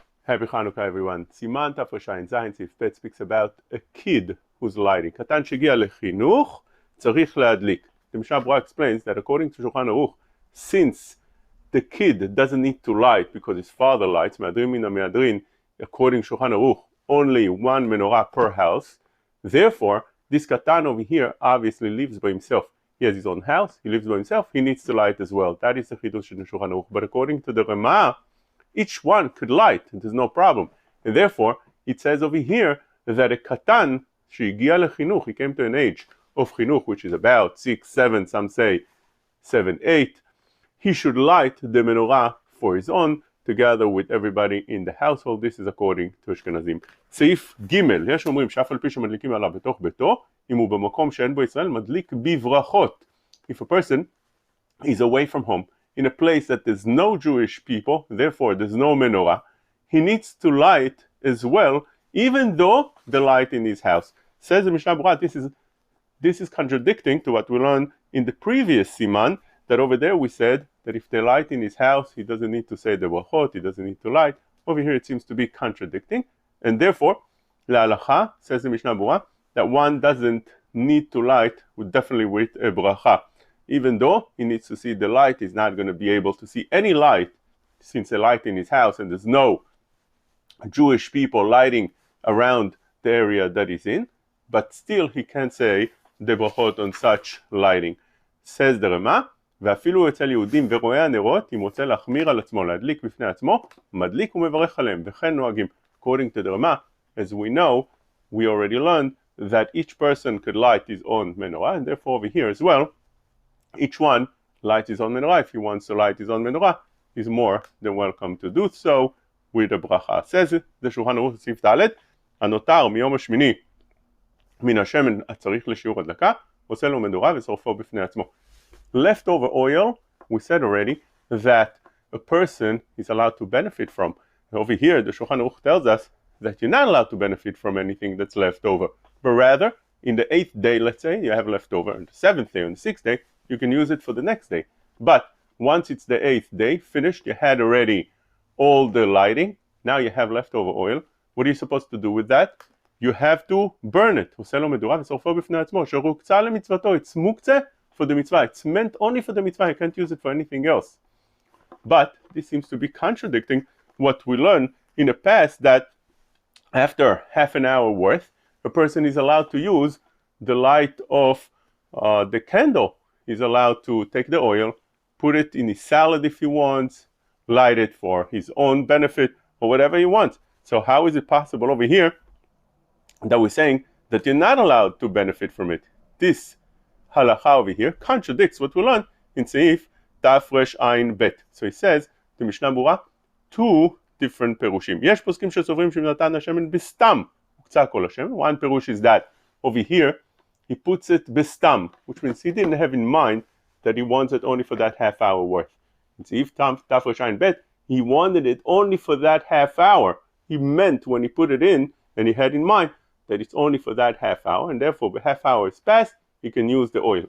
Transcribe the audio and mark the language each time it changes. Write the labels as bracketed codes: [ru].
[en] Happy Chanuka everyone. [he] סימן תרעז סעיף ב' [en] speaks about a kid who's lighting. [he] קטן שהגיע לחינוך צריך להדליק. [en] The Mishna Brura explains that according to Shulchan Aruch, since the kid doesn't need to light because his father lights, [he] מהדרין מן המהדרין, [en] according to Shulchan Aruch, only one menorah per house, therefore this katan over here obviously lives by himself. He has his own house, he lives by himself, he needs to light as well. That is the chidush in Shulchan Aruch. But according to the Rema, each one could light, and there's no problem. And therefore, it says over here that a katan, [he] שהגיע לחינוך, [en] he came to an age of chinuch, which is about 6, 7, some say 7, 8, he should light the menorah for his own, together with everybody in the household. This is according to Ashkenazim. [he] סעיף ג' יש אומרים שאף על פי שמדליקים עליו בתוך ביתו, אם הוא במקום שאין בו ישראל, מדליק בברכות. [en] If a person is away from home, in a place that there's no Jewish people, therefore there's no menorah, he needs to light as well, even though the light in his house. Says the Mishna Brura, this is contradicting to what we learned in the previous siman, that over there we said that if they light in his house, he doesn't need to say the brachot, he doesn't need to light. Over here it seems to be contradicting, and therefore, la'alacha, says the Mishnah Brura, that one doesn't need to light definitely with a bracha. Even though he needs to see the light, he's not going to be able to see any light, since the light in his house and there's no Jewish people lighting around the area that he's in, but still he can say the brachot on such lighting. Says the Rema, [he] ואפילו אצל יהודים ורואי הנרות, אם רוצה להחמיר על עצמו, להדליק בפני עצמו, מדליק ומברך עליהם, וכן נוהגים. [en] According to the Rema, as we know, we already learned that each person could light his own menorah, and therefore over here as well, each one lights his own menorah. If he wants to light his own menorah, he's more than welcome to do so with a bracha. Says it, the Shulchan Aruch [he] סעיף ד' הנותר מיום השמיני מן השמן הצריך לשיעור הדלקה, עושה לו מדורה ושורפו בפני עצמו. [en] Leftover oil, we said already that a person is allowed to benefit from. Over here, the Shulchan Aruch tells us that you're not allowed to benefit from anything that's left over, but rather, in the 8th day, let's say, you have leftover, and the 7th day and the 6th day, you can use it for the next day. But once it's the 8th day, finished, you had already all the lighting, now you have leftover oil. What are you supposed to do with that? You have to burn it. [he] עושה לו מדורה ושורפו בפני עצמו, שהוקצה למצוותו. [en] It's מוקצה for the mitzvah. It's meant only for the mitzvah. You can't use it for anything else. But this seems to be contradicting what we learned in the past, that after half an hour worth, a person is allowed to use the light of the candle. He's allowed to take the oil, put it in his salad if he wants, light it for his own benefit, or whatever he wants. So how is it possible over here that we're saying that you're not allowed to benefit from it? This halacha over here contradicts what we learned in Seif Tafresh Ayin Bet. So he says, the Mishnah Brura, two different perushim. [he] יש פוסקים שסוברים שנתן השמן בסתם, הוקצה כל השמן. [en] One perush is that over here, he puts it bestam, which means he didn't have in mind that he wants it only for that half hour worth. In Seif Tafresh Ayin Bet, he wanted it only for that half hour. He meant when he put it in, and he had in mind that it's only for that half hour, and therefore the half hour is passed, he can use the oil.